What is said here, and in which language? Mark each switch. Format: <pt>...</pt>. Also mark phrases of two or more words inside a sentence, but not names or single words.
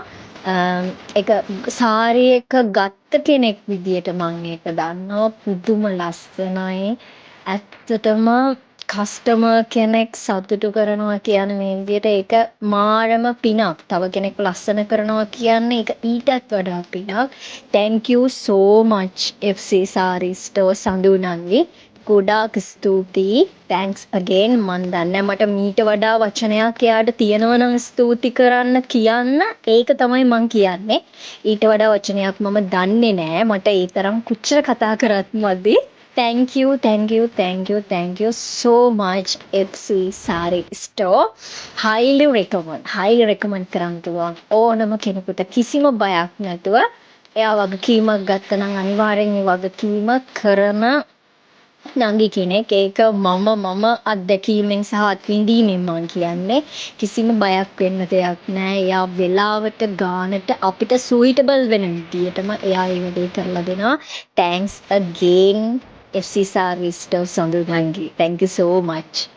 <si>ඒක සාරි එක ගත්ත කෙනෙක් විදියට මම ඒක දන්නවා පුදුම ලස්සනයි. ඇත්තටම කස්ටමර් කෙනෙක් සතුටු කරනවා කියන්නේ මේ විදියට ඒක මාරම පිනක්. තව කෙනෙක් ලස්සන කරනවා කියන්නේ ඒක ඊටත් වඩා පිනක්.</si> <en>Thank you so much FC Saree Store සඳුනන්වි.</en> <si>ගොඩාක් ස්තුතියි.</si> <en>thanks again.</en> <si>මන් දන්නේ මට මීට වඩා වචනයක් එයාට තියෙනවා නම් ස්තුති කරන්න කියන්න. ඒක තමයි මං කියන්නේ. ඊට වඩා වචනයක් මම දන්නේ නෑ. මට ඒ තරම් කොච්චර කතා කරත් මදි.</si> <en>thank you so much FC Sari Store. Highly recommend</en> <si>කරන්න පුළුවන්. ඕනම කෙනෙකුට කිසිම බයක් නැතුව එයා වගකීමක් ගත්ත නම් අනිවාර්යෙන් ඒ වගකීම කරන නංගි කෙනෙක්. ඒක මම අත්දැකීමෙන් සහ අත්විඳීමෙන් මං කියන්නේ. කිසිම බයක් වෙන්න දෙයක් නෑ. එයා වෙලාවට ගානට අපිට සුයිටබල් වෙන විදියටම එයා ඒ වැඩේ කරලා දෙනවා.</si> <en>Thanks again FC Service Store</en> <si>සොඳුරු නංගි.</si> <en>Thank you so much.</en>